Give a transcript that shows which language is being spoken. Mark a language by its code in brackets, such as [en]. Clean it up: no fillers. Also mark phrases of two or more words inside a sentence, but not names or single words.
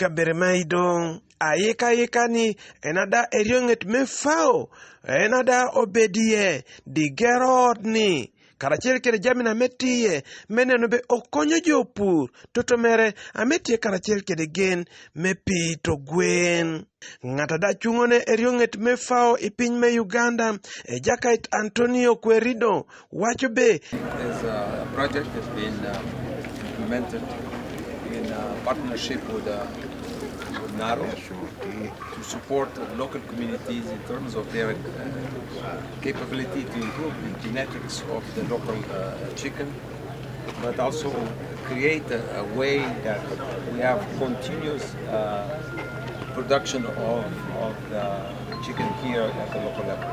[laj] Kaberemaido ayika ni enada erionget me fao enada obedie di gerot ni karachel kede jamina metie meneno be okonyo jopur toto mere ametie karachel kede gen me pito gwen ngata da chungone erionget me fao I piny me Uganda Jakait Antonio Querido wacho be [en] This project has been implemented in partnership with NARO to support local communities in terms of their capability to improve the genetics of the local chicken, but also create a way that we have continuous production of the chicken here at the local level.